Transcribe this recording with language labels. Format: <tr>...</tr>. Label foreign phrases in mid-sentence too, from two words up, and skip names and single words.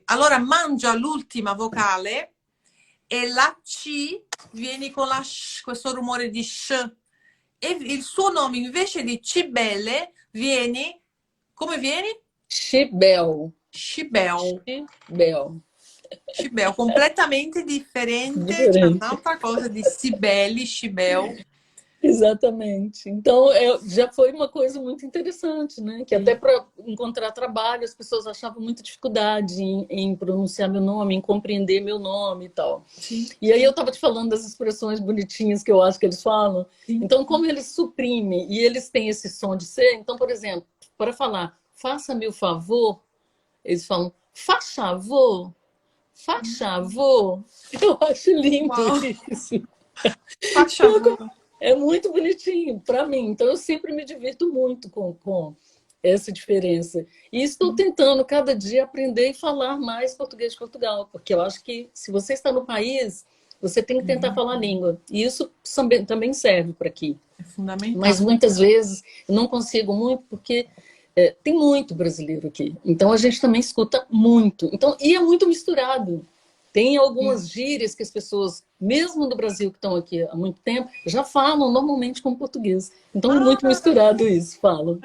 <it>Allora mangia l'ultima vocale e la C viene con la sh, questo rumore di sh. E il suo nome invece di Cibele viene, come viene? Chibel. Scibel. Chibel. Scibel, completamente differente, c'è</it> <pt>Diferente.</pt> <it>un'altra cosa di Sibeli, Scibel.</it> <pt>Exatamente. Então, já foi uma coisa muito interessante, né? Que até</pt> <it>Sì,</it> <pt>para encontrar trabalho, as pessoas achavam muita dificuldade em pronunciar meu nome, em compreender meu nome e tal.</pt> <it>sì,</it> <pt>E aí eu estava te falando das expressões bonitinhas que eu acho que eles falam.</pt> <it>sì.</it> <pt>Então, como eles suprimem e eles têm esse som de ser, então, por exemplo, para falar faça-me o favor, eles falam faz favor, faz favor. Eu acho lindo</pt> <en>Wow,</en> <pt>isso.</pt> <it>faccia favore.</it> <pt>É muito bonitinho para mim. Então, eu sempre me divirto muito com essa diferença. E estou tentando, cada dia, aprender e falar mais português de Portugal, porque eu acho que, se você está no país, você tem que tentar falar a língua. E isso também serve para aqui.</pt> <it>È fondamentale.</it> <pt>Mas, muitas vezes, eu não consigo muito, porque tem muito brasileiro aqui. Então, a gente também escuta muito. Então, e é muito misturado. Tem algumas gírias que as pessoas, mesmo do Brasil, que estão aqui há muito tempo, já falam normalmente como português. Então é muito misturado isso, falam.</pt>